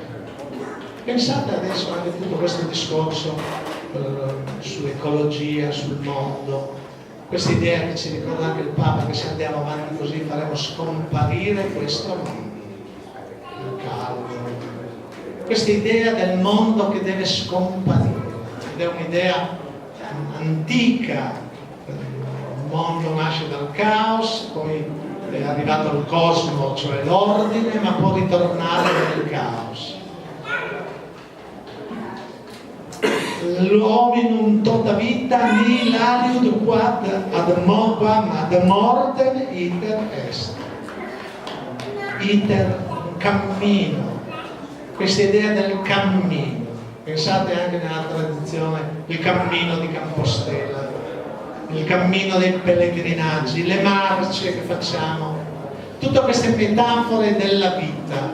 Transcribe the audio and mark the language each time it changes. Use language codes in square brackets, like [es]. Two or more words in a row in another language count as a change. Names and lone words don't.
[it] Pensate adesso anche a tutto questo discorso sull'ecologia, sul mondo, questa idea che ci ricorda anche il Papa, che se andiamo avanti così faremo scomparire questo mondo, il caldo, questa idea del mondo che deve scomparire, ed è un'idea antica. Il mondo nasce dal caos, poi è arrivato il cosmo, cioè l'ordine, ma può ritornare nel caos. [la] L'hominum tota vita nihil aliud quam ad mortem iter est. [it] Iter, un cammino, questa idea del cammino. Pensate anche nella tradizione il cammino di Compostela, il cammino dei pellegrinaggi, le marce che facciamo, tutte queste metafore della vita.